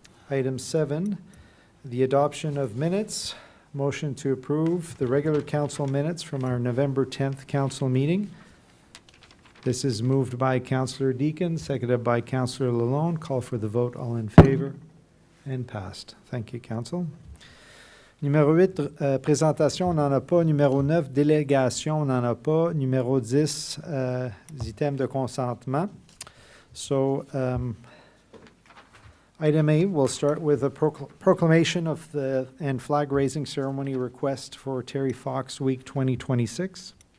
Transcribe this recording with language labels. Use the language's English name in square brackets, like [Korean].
[English] Item 7, the adoption of minutes. Motion to approve the regular council minutes from our November 10th council meeting. This is moved by Councillor Deakin, seconded by Councillor Lalonde. Call for the vote. All in favor? And passed. Thank you, Council. [French] Numéro 8, présentation, on n'en a pas. Numéro 9, délégation, on n'en a pas. Numéro 10, items de consentement. [English] So, item A, we'll start with a proclamation of the and flag raising ceremony request for Terry Fox Week 2026.